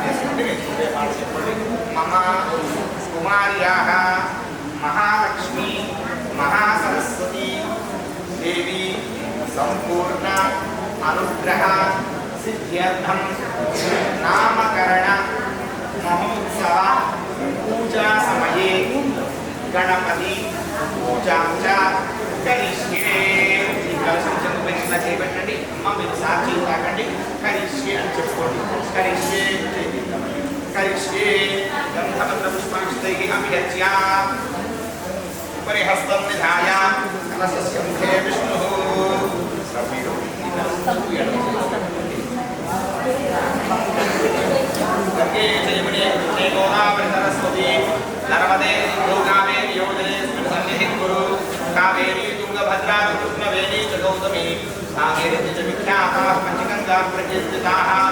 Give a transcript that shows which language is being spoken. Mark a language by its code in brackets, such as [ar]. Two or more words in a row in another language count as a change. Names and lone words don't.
[sa] చేసుకుంటే मम कुमार्याः महालक्ष्मी महासरस्वती देवी संपूर्ण अनुग्रह सिद्ध्यर्थम नामकरण महोत्सव पूजा समये गणपति पूजा करिष्ये कलशं चंद्रपेक्षिला [te] చేయబెట్టండి అమ్మ మీరు సాక్షి తాకండి కరిష్యే అని చెప్పుకోండి [sa] కరిష్యే కరిష్యే గంధపత్ర పుష్పాక్షతైః అభిహత్య परिहस्तं निधाय कलशस्य मुखे विष्णुः गंगे जयमुने कृष्णे गोदावरी सरस्वती नर्मदे गोदावरी योजने सन्निधिं कुरु कावेरी तुंगभद्रा कृष्णवेणी च गौतमी सागरे च विख्याताः पञ्चगङ्गा प्रकीर्तिताः